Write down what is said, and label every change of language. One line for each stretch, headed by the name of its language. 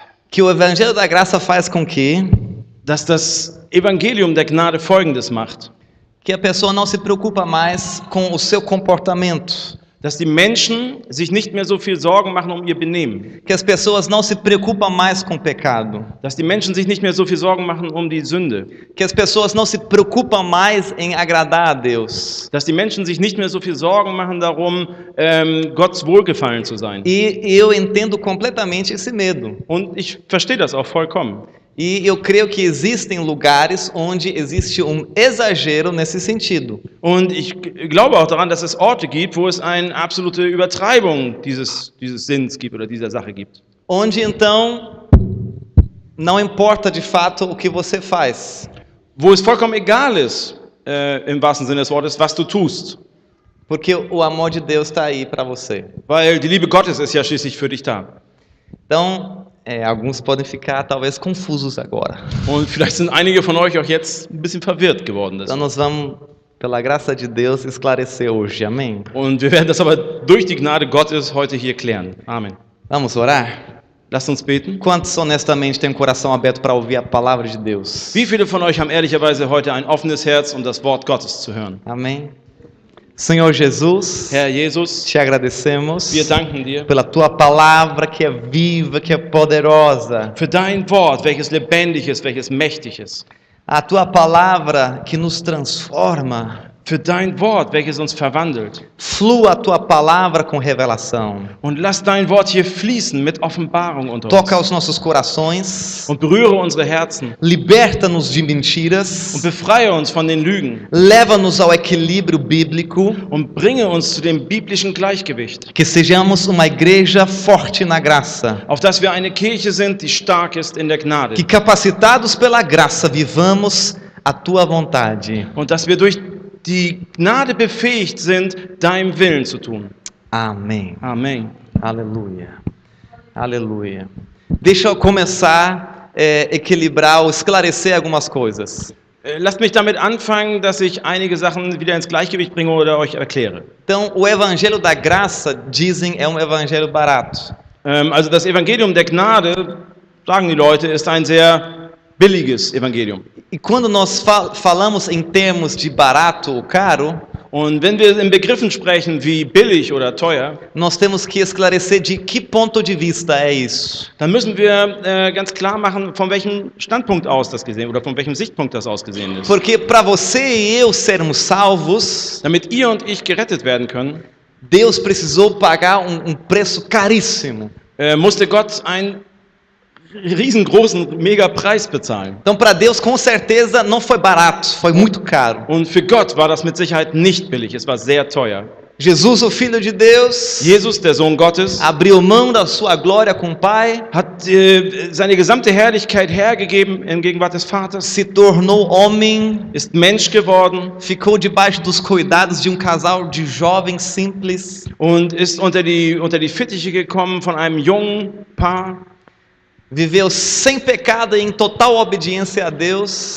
Portuguese: Que o evangelho da graça faz com que
German: dass das Evangelium der Gnade Folgendes macht.
Portuguese: Que a pessoa não se preocupa mais com o seu comportamento.
German: Dass die Menschen sich nicht mehr so viel Sorgen machen um ihr Benehmen.
Portuguese: Que as pessoas não se preocupam mais com o pecado.
German: Dass die Menschen sich nicht mehr so viel Sorgen machen um die Sünde.
Portuguese: Que as pessoas não se preocupam mais em agradar a Deus.
German: Dass die Menschen sich nicht mehr so viel Sorgen machen darum, Gottes Wohlgefallen zu sein.
Portuguese: E eu entendo completamente esse medo.
German: Und ich verstehe das auch vollkommen.
Portuguese: E eu creio que existem lugares onde existe exagero nesse sentido.
German: Und ich glaube auch daran, dass es Orte gibt, wo es eine absolute Übertreibung dieses Sinns gibt oder dieser Sache gibt.
Portuguese: Onde então não importa de fato o que você faz,
German: wo es vollkommen egal ist, im wahrsten Sinne des Wortes, was du tust.
Portuguese: porque o amor de Deus está aí para você.
German: Weil die Liebe Gottes ist ja schließlich für dich da.
Portuguese: Então, alguns podem ficar talvez confusos agora.
German: Und vielleicht sind einige von euch auch jetzt ein bisschen verwirrt geworden.
Portuguese: Então nós vamos, pela graça de Deus, esclarecer hoje. Amém?
German: Und wir werden das aber durch die Gnade Gottes heute hier klären. Amen.
Portuguese: Vamos orar?
German: Lasst uns beten.
Portuguese: Quantos honestamente têm o coração aberto para ouvir a palavra de Deus?
German: Wie viele von euch haben ehrlicherweise heute ein offenes Herz, um das Wort Gottes zu hören?
Portuguese: Amém? Senhor Jesus,
German: Herr Jesus,
Portuguese: te agradecemos
German: wir danken dir
Portuguese: pela tua palavra que é viva, que é poderosa.
German: für dein Wort, welches lebendig ist, welches mächtig ist.
Portuguese: A tua palavra que nos transforma.
German: Für dein Wort, welches uns verwandelt.
Portuguese: Flua a tua palavra com revelação.
German: Und lass dein Wort hier fließen mit Offenbarung unter
Portuguese: Toca
German: uns.
Portuguese: os nossos corações.
German: Und berühre unsere Herzen.
Portuguese: Liberta-nos de
German: Und
Portuguese: mentiras.
German: befreie uns von den Lügen.
Portuguese: Leva-nos ao equilíbrio bíblico.
German: Und bringe uns zu dem biblischen Gleichgewicht.
Portuguese: Que sejamos uma igreja forte na graça.
German: Auf dass wir eine Kirche sind, die stark ist in der Gnade.
Portuguese: Que capacitados pela graça vivamos a tua vontade.
German: Und dass wir durch die Gnade befähigt sind, deinem Willen zu tun.
Portuguese: Amém.
German: Amen.
Portuguese: Aleluia. Aleluia. Deixa eu começar equilibrar ou esclarecer algumas coisas.
German: Lasst mich damit anfangen, dass ich einige Sachen wieder ins Gleichgewicht bringe oder euch erkläre.
Portuguese: Então, o evangelho da graça, dizem, é um evangelho barato.
German: Also das Evangelium der Gnade, sagen die Leute, ist ein sehr billiges Evangelium.
Portuguese: E quando nós falamos em termos de barato ou caro,
German: Und wenn wir in Begriffen sprechen wie billig oder teuer,
Portuguese: nós temos que esclarecer de que ponto de vista é isso.
German: dann müssen wir ganz klar machen, von welchem Standpunkt aus das gesehen oder von welchem Sichtpunkt das aus gesehen ist.
Portuguese: Porque para você e eu sermos salvos,
German: Damit ihr und ich gerettet werden können,
Portuguese: Deus precisou pagar um preço caríssimo.
German: musste Gott einen riesengroßen Mega-Preis bezahlen.
Portuguese: Então, para Deus, com certeza, não foi barato, foi muito caro.
German: Und für Gott war das mit Sicherheit nicht billig, es war sehr teuer.
Portuguese: Jesus, o Filho de Deus,
German: Jesus, der Sohn Gottes,
Portuguese: abriu mão da sua glória com o Pai,
German: hat seine gesamte Herrlichkeit hergegeben in Gegenwart des Vaters,
Portuguese: se tornou homem,
German: ist Mensch geworden
Portuguese: ficou debaixo dos cuidados de um casal de jovens simples,
German: und ist unter die Fittiche gekommen von einem jungen Paar,
Portuguese: viveu sem pecado e em total obediência a Deus,